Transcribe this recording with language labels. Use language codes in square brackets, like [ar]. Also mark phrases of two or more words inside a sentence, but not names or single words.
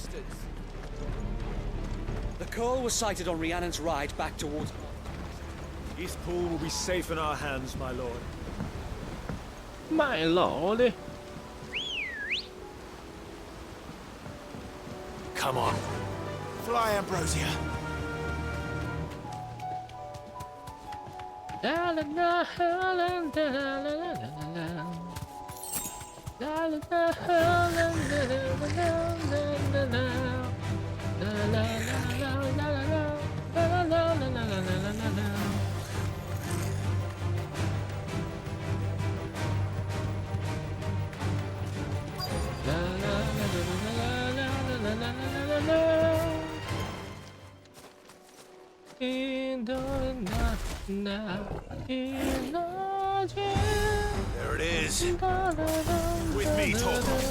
[en] The Curl was sighted on Rhiannon's ride back towards... East Pool will be safe in our hands, my lord. My lord. Come on. Fly, Ambrosia. La la la la la la la la. La la la la la la la. La la la la la la la. La la la la la la la. La la la la la la la la. In the night, in the dream. There it is. With me, Torgo.